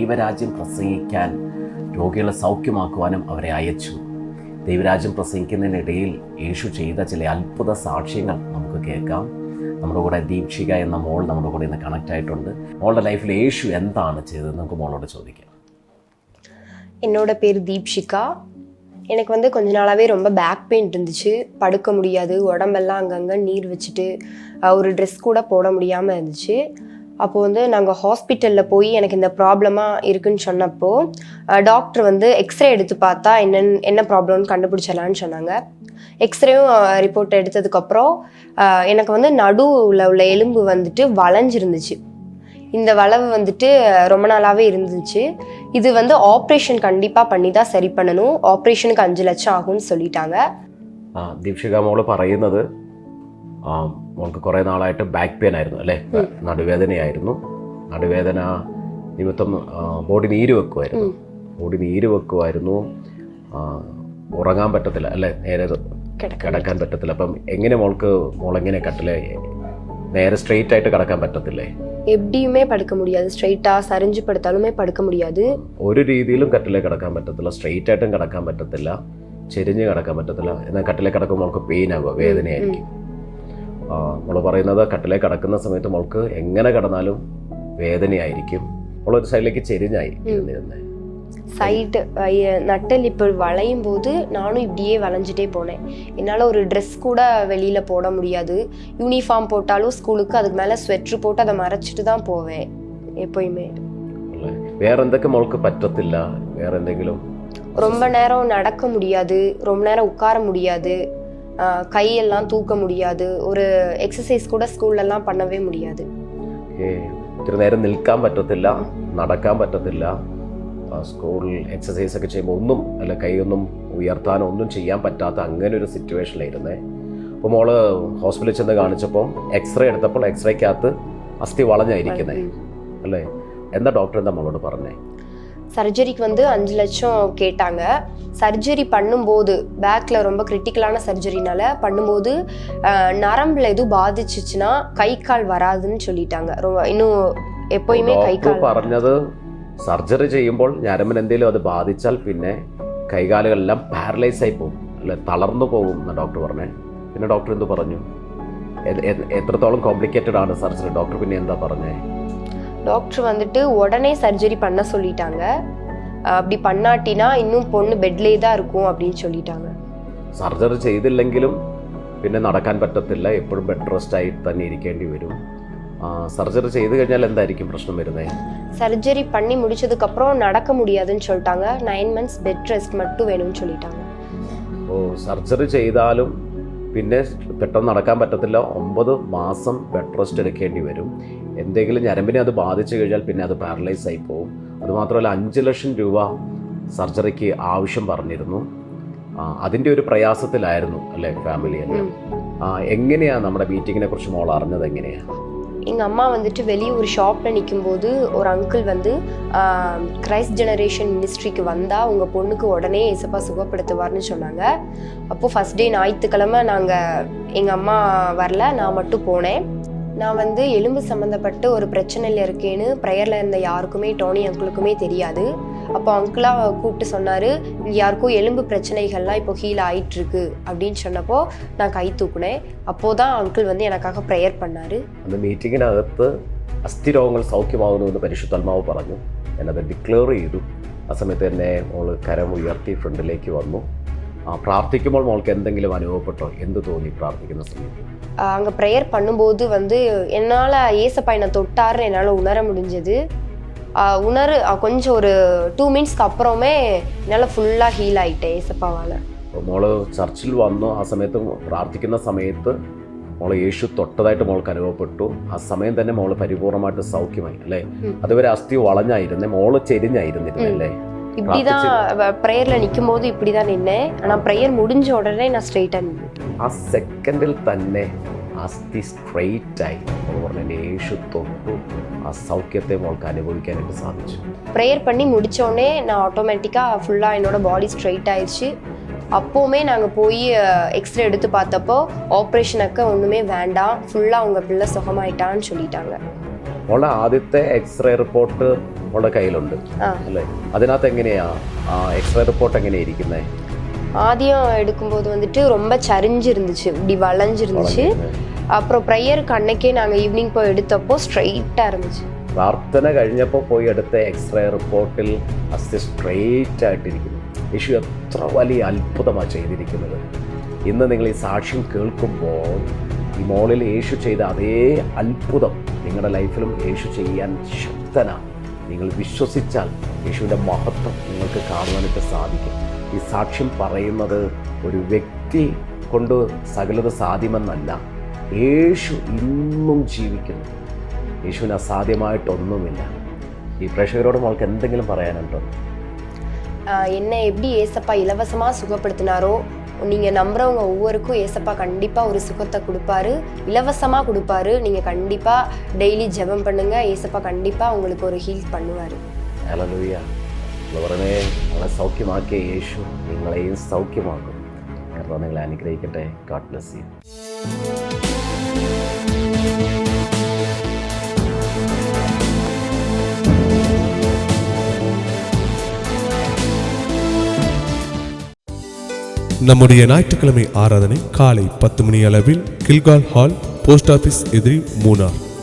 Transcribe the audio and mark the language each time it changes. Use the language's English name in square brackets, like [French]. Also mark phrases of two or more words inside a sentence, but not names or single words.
[Malayalam] ദൈവരാജ്യം പ്രസംഗിക്കാൻ, രോഗികളെ സൗഖ്യമാക്കുവാനും അവരെ അയച്ചു. ദൈവരാജ്യം പ്രസംഗിക്കുന്നതിനിടയിൽ യേശു ചെയ്ത ചില അത്ഭുത സാക്ഷ്യങ്ങൾ നമുക്ക് കേൾക്കാം. നമ്മുടെ കൂടെ ദീപ്ഷിക എന്ന മോൾ നമ്മുടെ കൂടെ ഇന്ന് കണക്റ്റ് ആയിട്ടുണ്ട്. മോളുടെ ലൈഫിൽ യേശു എന്താണ് ചെയ്തത് നമുക്ക് മോളോട് ചോദിക്കാം. [Tamil] என்னோட பேர் தீப்ஷிகா. எனக்கு வந்து கொஞ்ச நாளாகவே ரொம்ப [English] back pain [Tamil] இருந்துச்சு. படுக்க முடியாது, உடம்பெல்லாம் அங்கங்கே நீர் வச்சுட்டு ஒரு ட்ரெஸ் கூட போட முடியாமல் இருந்துச்சு. அப்போது வந்து நாங்கள் ஹாஸ்பிட்டலில் போய் எனக்கு இந்த ப்ராப்ளமாக இருக்குன்னு சொன்னப்போ டாக்டர் வந்து எக்ஸ்ரே எடுத்து பார்த்தா என்ன ப்ராப்ளம்னு கண்டுபிடிச்சிடலான்னு சொன்னாங்க. எக்ஸ்ரேயும் ரிப்போர்ட் எடுத்ததுக்கப்புறம் எனக்கு வந்து நடுவில் உள்ள எலும்பு வந்துட்டு வளைஞ்சிருந்துச்சு. இந்த வளைவு வந்துட்டு ரொம்ப நாளாகவே இருந்துச்சு. இது வந்து ஆப்ரேஷன் கண்டிப்பாக பண்ணி தான் சரி பண்ணணும். ஆப்ரேஷனுக்கு 5 லட்சம் ஆகும்னு சொல்லிட்டாங்க. [Malayalam] ദീപ്ഷിക മോള് പറയുന്നത് മോൾക്ക് കുറേ നാളായിട്ട് [English] back pain [Malayalam] ആയിരുന്നു അല്ലേ, നടുവേദനയായിരുന്നു. നടുവേദന നിമിത്തം ബോഡി നീര് വെക്കുമായിരുന്നു. ഉറങ്ങാൻ പറ്റത്തില്ല അല്ലേ, നേരെ കിടക്കാൻ പറ്റത്തില്ല. അപ്പം എങ്ങനെ മോളെങ്ങനെ കട്ടിലെ നേരെ സ്ട്രെയിറ്റ് ആയിട്ട് കിടക്കാൻ പറ്റത്തില്ലേ? [Tamil] எப்படியுமே படுக்க முடியாது. ஸ்ட்ரைட்டாக சரிஞ்சு படுத்தாலுமே படுக்க முடியாது. [Malayalam] ഒരു രീതിയിലും കട്ടിലേ കിടക്കാൻ പറ്റത്തില്ല. സ്ട്രെയിറ്റ് ആയിട്ടും കിടക്കാൻ പറ്റത്തില്ല, ചെരിഞ്ഞ് കിടക്കാൻ പറ്റത്തില്ല. എന്നാൽ കട്ടിലേ കിടക്കുമ്പോൾ മോൾക്ക് പെയിൻ ആകുക, വേദനയായിരിക്കും. മോള് പറയുന്നത് കട്ടിലേ കിടക്കുന്ന സമയത്ത് മോൾക്ക് എങ്ങനെ കിടന്നാലും വേദനയായിരിക്കും. മോളൊരു സൈഡിലേക്ക് ചെരിഞ്ഞായി ഇരുന്നിരുന്നേ. [Tamil] சைடு நட்டல் இப்போ வளையும் போது நானும் இப்படியே வளைஞ்சிட்டே போனேன். என்னால் ஒரு ட்ரெஸ் கூட வெளியில் போட முடியாது. யூனிஃபார்ம் போட்டாலும் ஸ்கூலுக்கு அதுக்கு மேலே ஸ்வெட்ரு போட்டு அதை மறைச்சிட்டு தான் போவேன் எப்போயுமே. [Malayalam] வேற എന്തൊക്കെ മോൾക്ക് പറ്റത്തില്ല? വേറെ എന്തെങ്കിലും? [Tamil] ரொம்ப நேரம் நடக்க முடியாது, ரொம்ப நேரம் உட்கார முடியாது, கையெல்லாம் தூக்க முடியாது, ஒரு எக்ஸசைஸ் கூட ஸ்கூல்லலாம் பண்ணவே முடியாது. [Malayalam] ഇത്തിരി നേരം നിൽക്കാൻ പറ്റത്തില്ല, നടക്കാൻ പറ്റത്തില്ല, സ്കൂളിൽ എക്സസൈസ് ഒക്കെ ചെയ്യുമ്പോൾ ഒന്നും അല്ല, കൈയൊന്നും ഉയർത്താനോ ഒന്നും ചെയ്യാൻ പറ്റാത്ത അങ്ങനെ ഒരു സിറ്റുവേഷനിലായിരുന്നേ. അപ്പോൾ മോള് ഹോസ്പിറ്റലിൽ ചെന്ന് കാണിച്ചപ്പോൾ എക്സ്റേ എടുത്തപ്പോൾ എക്സ്റേക്കകത്ത് അസ്ഥി വളഞ്ഞായിരിക്കുന്നേ അല്ലേ? എന്താ ഡോക്ടർ എന്താ മോളോട് പറഞ്ഞേ? [Tamil] சர்ஜரிக்கு வந்து 5 லட்சம் கேட்டாங்க. சர்ஜரி பண்ணும்போது பேக்கில் ரொம்ப கிரிட்டிக்கலான சர்ஜரினால பண்ணும்போது நரம்பில் எதுவும் பாதிச்சிச்சுன்னா கை கால் வராதுன்னு சொல்லிட்டாங்க. இன்னும் எப்போயுமே கை கால் [Malayalam] പറഞ്ഞത് സർജറി ചെയ്യുമ്പോൾ ഞരമ്പിന് എന്തെങ്കിലും അത് ബാധിച്ചാൽ പിന്നെ കൈകാലുകളെല്ലാം പാരലൈസ് ആയി പോകും അല്ലെ, തളർന്നു പോകും എന്നാണ് ഡോക്ടർ പറഞ്ഞേ. പിന്നെ ഡോക്ടർ എന്ത് പറഞ്ഞു? എത്രത്തോളം കോംപ്ലിക്കേറ്റഡ് ആണ് സർജറി? ഡോക്ടർ പിന്നെ എന്താ പറഞ്ഞേ? [Tamil] டாக்டர் வந்துட்டு உடனே சர்ஜரி பண்ண சொல்லிட்டாங்க. அப்படி பண்ணாட்டினா இன்னும் பொண்ணு பெட்லேயே தான் இருக்கும் அப்படின்னு சொல்லிட்டாங்க. [Malayalam] സർജറി ചെയ്തില്ലെങ്കിലും പിന്നെ നടക്കാൻ പറ്റത്തില്ല, എപ്പോഴും [English] bed rest [Malayalam] ആയി തന്നെ ഇരിക്കേണ്ടി വരും. സർജറി ചെയ്ത് കഴിഞ്ഞാൽ എന്തായിരിക്കും പ്രശ്നം വരുന്നത്? [Tamil] சர்ஜரி பண்ணி முடிச்சதுக்கப்புறம் நடக்க முடியாதுன்னு சொல்லிட்டாங்க. 9 months [English] bed rest [Tamil] மட்டும் வேணும்னு சொல்லிட்டாங்க. [Malayalam] ഓ, സർജറി ചെയ്താലും പിന്നെ പെട്ടെന്ന് നടക്കാൻ പറ്റത്തില്ല, 9 മാസം [English] bed rest [Malayalam] എടുക്കേണ്ടി വരും. എന്തെങ്കിലും ഞരമ്പിനെ അത് ബാധിച്ചു കഴിഞ്ഞാൽ പിന്നെ അത് പാരലൈസ് ആയി പോകും. അതുമാത്രമല്ല 5 ലക്ഷം രൂപ സർജറിക്ക് ആവശ്യം പറഞ്ഞിരുന്നു. അതിൻ്റെ ഒരു പ്രയാസത്തിലായിരുന്നു അല്ലേ ഫാമിലി എല്ലാം. എങ്ങനെയാണ് നമ്മുടെ മീറ്റിങ്ങിനെ കുറിച്ച് മോൾ അറിഞ്ഞത്? എങ്ങനെയാണ്? [Tamil] எங்கள் அம்மா வந்துட்டு வெளியே ஒரு ஷாப்பில் நிற்கும்போது ஒரு அங்கிள் வந்து கிரைஸ்ட் ஜெனரேஷன் மினிஸ்ட்ரிக்கு வந்தால் உங்கள் பொண்ணுக்கு உடனே ஏசப்பா சுகப்படுத்துவார்னு சொன்னாங்க. அப்போது [English] first day [Tamil] ஞாயிற்றுக்கிழமை எங்கள் அம்மா வரல, நான் மட்டும் போனேன். நான் வந்து எலும்பு சம்மந்தப்பட்டு ஒரு பிரச்சனையில் இருக்கேன்னு ப்ரேயரில் இருந்த யாருக்குமே, டோனி அங்கிளுக்குமே தெரியாது. அப்போ அங்கிளாக கூப்பிட்டு சொன்னார், இங்கே யாருக்கும் எலும்பு பிரச்சனைகள்லாம் இப்போ ஹீல் ஆகிட்டுருக்கு அப்படின்னு சொன்னப்போ நான் கை தூக்குனேன். அப்போது தான் அங்கிள் வந்து எனக்காக ப்ரேயர் பண்ணார். [Malayalam] அந்த മീറ്റിങ്ങിനകത്ത് അസ്ഥിരോഗങ്ങൾ സൗഖ്യമാകുന്നുവെന്ന് പരിശുദ്ധാത്മാവ് പറഞ്ഞു. ഞാനത് ഡിക്ലെയർ ചെയ്തു. ആ സമയത്ത് തന്നെ മോൾ കരം ഉയർത്തി ഫ്രണ്ടിലേക്ക് വന്നു. പ്രാർത്ഥിക്കുമ്പോൾ മോൾക്ക് എന്തെങ്കിലും അനുഭവപ്പെട്ടോ? എന്ത് തോന്നി പ്രാർത്ഥിക്കുന്ന സമയത്ത്? [Tamil] அங்கே ப்ரேயர் பண்ணும்போது வந்து என்னால் ஏசப்பா என்னை தொட்டாருன்னு என்னால் உணர முடிஞ்சது. கொஞ்சம் ஒரு 2 மினிட்ஸ்க்கு அப்புறமே என்னால் ஃபுல்லாக ஹீல் ஆகிட்டேன் ஏசப்பாவால். [Malayalam] മോള് ചർച്ചിൽ വന്നു. ആ സമയത്ത് പ്രാർത്ഥിക്കുന്ന സമയത്ത് മോളെ യേശു തൊട്ടതായിട്ട് മോൾക്ക് അനുഭവപ്പെട്ടു. ആ സമയം തന്നെ മോള് പരിപൂർണമായിട്ട് സൗഖ്യമായി അല്ലേ? അതുവരെ അസ്ഥി വളഞ്ഞായിരുന്നേ, മോള് ചെരിഞ്ഞായിരുന്നിരുന്നല്ലേ? [Tamil] இப்படிதான் ப்ரேயர்ல நிற்கும் போது இப்படிதான் நின்னேன். ஆனால் ப்ரேயர் முடிஞ்ச உடனே நான் ஸ்ட்ரெயிட்டாக நின்றுட்டேன். [Malayalam] ആ സെക്കൻഡിൽ തന്നെ അസ്ഥി സ്ട്രെയിറ്റ് ആയി. യേശു തൊട്ടു. ആ സൗഖ്യത്തെ മോൾക്ക് അനുഭവിക്കാനായിട്ട് സാധിച്ചു. [Tamil] ப்ரேயர் பண்ணி முடித்தோடனே நான் ஆட்டோமேட்டிக்காக ஃபுல்லாக என்னோட [English] body straight [Tamil] ஆயிடுச்சு. அப்போவுமே நாங்கள் போய் எக்ஸ்ரே எடுத்து பார்த்தப்போ ஆப்ரேஷனுக்கு ஒன்றுமே வேண்டாம், ஃபுல்லாக உங்கள் பிள்ளை சுகமாயிட்டான்னு சொல்லிட்டாங்க. [Malayalam] മോളുടെ ആദ്യത്തെ എക്സ്റേ റിപ്പോർട്ട് മോളുടെ കയ്യിലുണ്ട് അല്ലേ? അതിനകത്ത് എങ്ങനെയാ എക്സ്റേ റിപ്പോർട്ട് എങ്ങനെയാ ഇരിക്കുന്നത്? [Tamil] ஆதியம் எடுக்கும்போது வந்துட்டு ரொம்ப சரிஞ்சு இருந்துச்சு, இப்படி வளைஞ்சிருந்துச்சு. அப்புறம் ப்ரேயருக்கு அன்னைக்கே நாங்கள் ஈவினிங் போய் எடுத்தப்போ ஸ்ட்ரைட்டாக இருந்துச்சு. [Malayalam] പ്രാർത്ഥന കഴിഞ്ഞപ്പോൾ പോയി എടുത്ത എക്സ്റേ റിപ്പോർട്ടിൽ അസ്ഥി സ്ട്രെയിറ്റ് ആയിട്ടിരിക്കുന്നു. യേശു എത്ര വലിയ അത്ഭുതമാണ് ചെയ്തിരിക്കുന്നത്. ഇന്ന് നിങ്ങൾ ഈ സാക്ഷ്യം കേൾക്കുമ്പോൾ ഈ മോളിൽ യേശു ചെയ്ത അതേ അത്ഭുതം നിങ്ങളുടെ ലൈഫിലും യേശു ചെയ്യാൻ ശക്തനാണ്. നിങ്ങൾ വിശ്വസിച്ചാൽ യേശുവിൻ്റെ മഹത്വം നിങ്ങൾക്ക് കാണുവാനായിട്ട് സാധിക്കും. ഈ സാക്ഷ്യം പറയുന്നത് ഒരു വ്യക്തി കൊണ്ട് സകലത സാധ്യമെന്നല്ല, യേശു ഇന്നും ജീവിക്കുന്നു. യേശുവിന് അസാധ്യമായിട്ടൊന്നുമില്ല. ഈ പ്രേക്ഷകരോട് നമ്മൾക്ക് എന്തെങ്കിലും പറയാനുണ്ടോ? [Tamil] என்னை எப்படி ஏசப்பா இலவசமாக சுகப்படுத்தினாரோ, நீங்கள் நம்புறவங்க ஒவ்வொருக்கும் ஏசப்பா கண்டிப்பாக ஒரு சுகத்தை கொடுப்பாரு, இலவசமாக கொடுப்பாரு. நீங்கள் கண்டிப்பாக டெய்லி ஜெபம் பண்ணுங்கள், ஏசப்பா கண்டிப்பாக உங்களுக்கு ஒரு ஹீல் பண்ணுவார். [Malayalam] ഹല്ലേലൂയ. ഉള്ളവരനെ നിങ്ങളെ സൗഖ്യമാക്കിയ യേശു നിങ്ങളെയും സൗഖ്യമാക്കും. കർത്താവ് നിങ്ങളെ അനുഗ്രഹിക്കട്ടെ. [English] God bless you. [Tamil] நம்முடைய ஞாயிற்றுக்கிழமை ஆராதனை காலை 10 மணி அளவில் கில்கால் ஹால், [English] post office [Tamil] எதிரி, மூனார்.